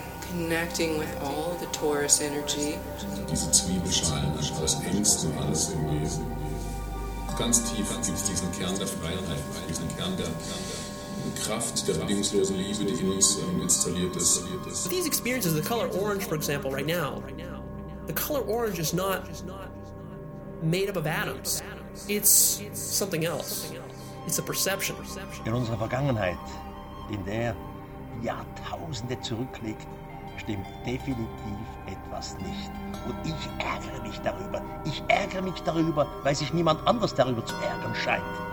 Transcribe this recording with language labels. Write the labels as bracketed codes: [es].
[en] Connecting with all the Taurus energy. [de] Diese Zwiebelschalen aus Ängsten alles im Wesen. Ganz tief gibt es diesen Kern der Freiheit, diesen Kern der Kraft der bedingungslosen Liebe, die in uns installiert ist. [en] These experiences, the color orange, for example, right now, the color orange is not made up of atoms. It's something else. It's a perception. [de] In unserer Vergangenheit, in der Jahrtausende zurückliegt, stimmt definitiv etwas nicht. Und ich ärgere mich darüber. Ich ärgere mich darüber, weil sich niemand anders darüber zu ärgern scheint.